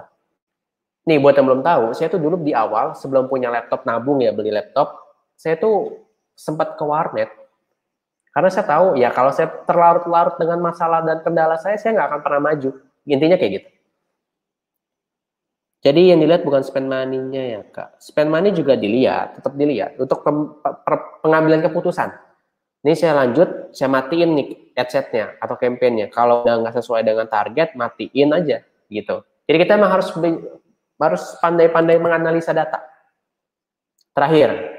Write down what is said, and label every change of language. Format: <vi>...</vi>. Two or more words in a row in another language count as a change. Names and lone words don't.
<id>Nih, buat yang belum tahu, saya tuh dulu di awal, sebelum punya laptop nabung ya, beli laptop, saya tuh sempat ke warnet. Karena saya tahu, ya kalau saya terlarut-larut dengan masalah dan kendala saya nggak akan pernah maju. Intinya kayak gitu. Jadi yang dilihat bukan</id> <en>spend money-</en> <id>nya ya, Kak.</id> <en>Spend money</en> <id>juga dilihat, tetap dilihat. Untuk pengambilan keputusan. Ini saya lanjut, saya matiin nih headset-nya atau campaign-nya. Kalau udah nggak sesuai dengan target, matiin aja gitu. Jadi kita memang harus pandai-pandai menganalisa data. Terakhir.</id>